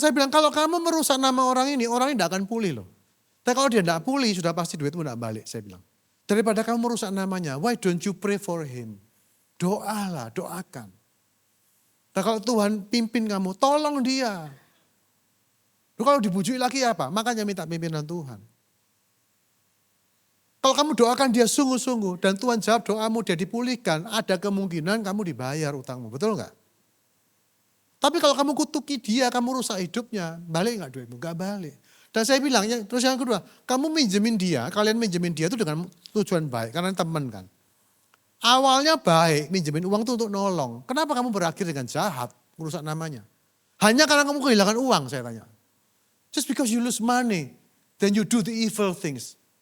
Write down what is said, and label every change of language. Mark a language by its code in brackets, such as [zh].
[id] Saya bilang kalau kamu merusak nama orang ini tidak akan pulih loh. Tapi kalau dia tidak pulih sudah pasti duitmu tidak balik saya bilang. Daripada kamu merusak namanya, [en] why don't you pray for him? [id] Doalah, doakan. Nah kalau Tuhan pimpin kamu, tolong dia. Loh, kalau dibujuki lagi apa? Makanya minta pimpinan Tuhan. Kalau kamu doakan dia sungguh-sungguh dan Tuhan jawab doamu, dia dipulihkan, ada kemungkinan kamu dibayar utangmu. Betul nggak? Tapi kalau kamu kutuki dia, kamu rusak hidupnya, balik nggak duitmu? Nggak balik. Dan saya bilang, terus yang kedua, kamu minjemin dia, kalian minjemin dia itu dengan tujuan baik, karena teman kan. Awalnya baik, minjemin uang itu untuk nolong. Kenapa kamu berakhir dengan jahat, merusak namanya? Hanya karena kamu kehilangan uang, saya tanya. [en] Just because you lose money, then you do the evil things.